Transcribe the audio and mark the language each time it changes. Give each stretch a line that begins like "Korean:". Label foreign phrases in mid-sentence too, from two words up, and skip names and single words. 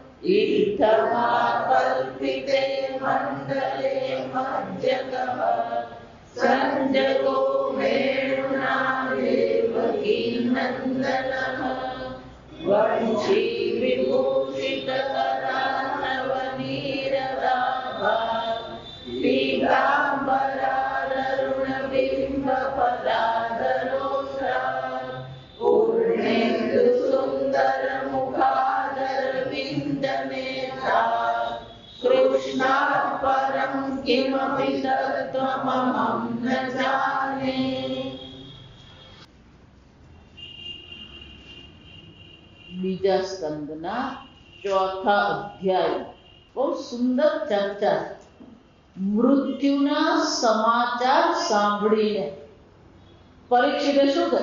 Sanskrit: इत्थमाकल्पिते मण्डले मज्जगः सञ्जगो वेणुना देवकी नन्दनः वंशी विभूषितकरानवनीरदाभा पीताम्बरारुणबिम्बफलाधरोष्ठा पूर्णेन्दुसुन्दरमुखादरविन्दनेत्रा कृष्णात् परं किमपि तत्त्वमहं न जाने।
Gujarati: બીજા સ્કંદના ચોથા અધ્યાય બહુ સુંદર ચર્ચા. મૃત્યુના સમાચાર સાંભળીને પરીક્ષિતે શું કહ્યું?